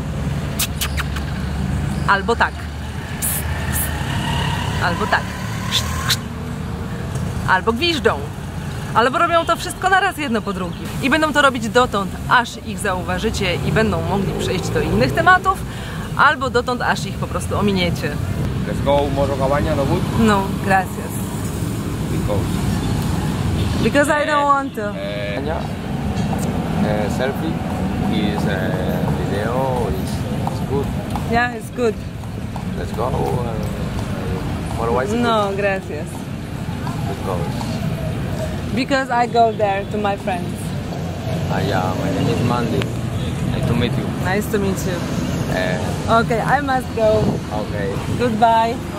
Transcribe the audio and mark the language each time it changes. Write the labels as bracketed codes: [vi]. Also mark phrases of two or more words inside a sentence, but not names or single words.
[pl] Albo tak. Albo tak. Albo gwiżdżą. Albo robią to wszystko naraz, jedno po drugim. I będą to robić dotąd, aż ich zauważycie i będą mogli przejść do innych tematów, albo dotąd, aż ich po prostu ominiecie. [en] Let's go Morro Cabaña, no good? [es] No, gracias. [en] Because I don't want to. Selfie is video is good. Yeah, it's good. Let's go. More bicycles? [es] No, gracias. [en] Let's go. Because I go there to my friends. Yeah, my name is Mandy. Nice to meet you. Nice to meet you. Okay, I must go. Okay. Goodbye.